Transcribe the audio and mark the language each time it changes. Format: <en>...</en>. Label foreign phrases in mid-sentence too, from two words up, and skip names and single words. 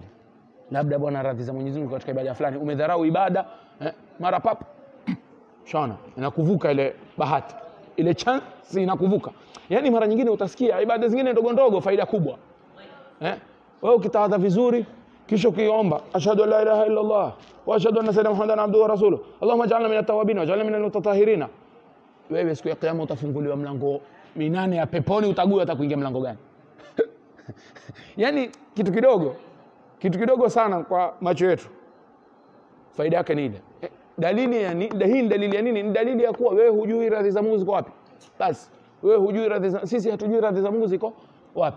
<sw>Labda bwana radhi za Mwenyezi Mungu katika ibada fulani. Umedharau ibada, mara pap shona inakuvuka ile bahati. Ile chance inakuvuka. Yaani mara nyingine utasikia ibada zingine ndogo ndogo faida kubwa. Wewe ukitawadha vizuri kisha ukiomba</sw> <ar>أشهد أن لا إله إلا الله وأشهد أن سيدنا محمدا عبده ورسوله اللهم اجعلنا من التوابين واجعلنا من المتطهرين,</ar> <sw>wewe siku ya kiyama utafunguliwa mlango 8 ya peponi, utagua hata kuingia mlango gani. Yaani kitu kidogo sana kwa macho yetu, faida yake ni ile. Dalili ya nini? Hii ni dalili ya nini? Ni dalili ya kuwa wewe hujui radhi za Mungu ziko wapi. Basi wewe hujui radhi za, sisi hatujui radhi za Mungu ziko wapi.</sw>